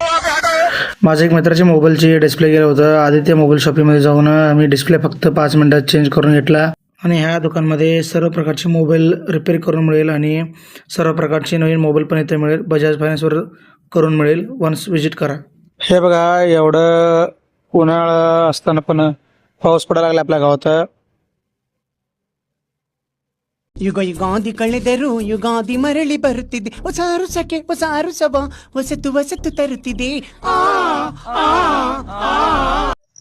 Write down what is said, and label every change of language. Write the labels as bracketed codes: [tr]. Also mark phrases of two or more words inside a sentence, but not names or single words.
[mr] माझ्या एक मित्राच्या मोबाईलची डिस्प्ले गेलं होतं. आदित्य मोबाईल शॉपीमध्ये जाऊन आम्ही डिस्प्ले फक्त 5 मिनिटात चेंज करून घेतला. आणि ह्या दुकानमध्ये सर्व प्रकारचे मोबाईल रिपेअर करून मिळेल आणि सर्व प्रकारचे नवीन मोबाईल पण इथे मिळेल. बजाज फायनान्सवर करून मिळेल. [en] once visit [mr] करा. हे बघा, एवढं उन्हाळा असताना पण पाऊस पडायला लागला आपल्या गावात. [kn] ಯುಗ ಯುಗಾದಿ ಕಳೆದರು ಯುಗಾದಿ ಮರಳಿ ಬರುತ್ತಿದೆ ಹೊಸ ಅರುಸಕ್ಕೆ ಹೊಸ ಅರುಸವ ಹೊಸತು ಹೊಸತು ತರುತ್ತಿದೆ.